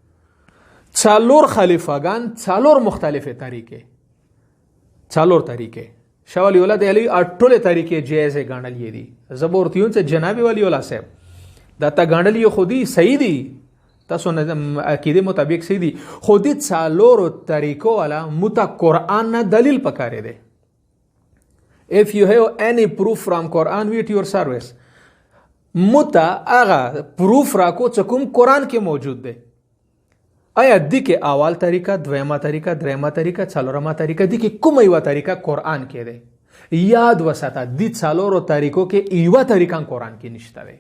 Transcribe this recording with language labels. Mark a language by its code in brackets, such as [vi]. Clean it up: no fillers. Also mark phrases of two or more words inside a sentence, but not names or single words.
[ps] څلور خلیفاګان څلور مختلفې طریقې، څلور طریقې شاه ولی الله د علی ټولې طریقې جایزې ګڼلې دي. زه به ورته وایم چې جناب ولی الله صاحب دا تا ګڼلې خو دي صحیح دي، تاسو عقیدې مطابق صحیح دي، خو دې څلورو طریقو والا متا قرآن نه دلیل پکاره دی. [en] If you have any proof from Quran with your service, [ps] متا هغه پروف راکو چې کوم قرآن کې موجود دی. آیا دی کې اول طریقه، دویمه طریقه، دریمه طریقه، څلورمه طریقه، دی کې کومه یوه طریقه قرآن کې دی؟ یاد وساته دی څلورو طریقو کې یوه طریقه قرآن کې نشته دی.